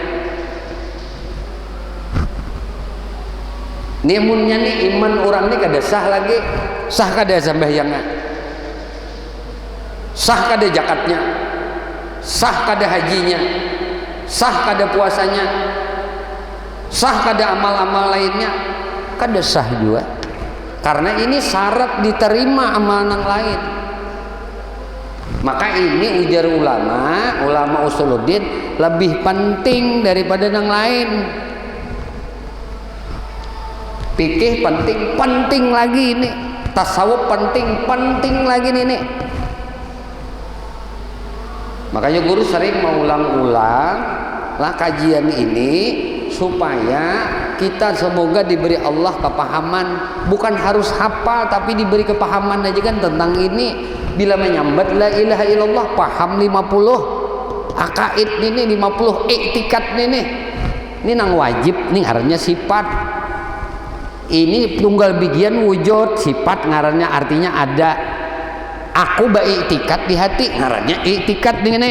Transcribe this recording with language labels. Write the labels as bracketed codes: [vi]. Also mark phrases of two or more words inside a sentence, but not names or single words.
[id] Nih munnya nih iman orang nih kada sah lagi, sah kada sembahyangnya, sah kada zakatnya, sah kada hajinya, sah kada puasanya, sah kada amal-amal lainnya, kada sah juga. Karena ini syarat diterima amal yang lain. Maka ini ujar ulama usuluddin lebih penting daripada yang lain. Fikih penting lagi ini. Tasawuf penting lagi ini. Makanya guru sering mengulang-ulang lah kajian ini supaya kita semoga diberi Allah kepahaman, bukan harus hafal tapi diberi kepahaman aja kan tentang ini. Bila menyambat [ar] لا إله إلا الله [id] paham 50 akaid ini, 50 iktikat ini nang wajib nih ngarannya sifat. Ini tunggal bigian wujud, sifat ngarannya artinya ada. Aku beriktikat di hati ngarannya iktikat nih.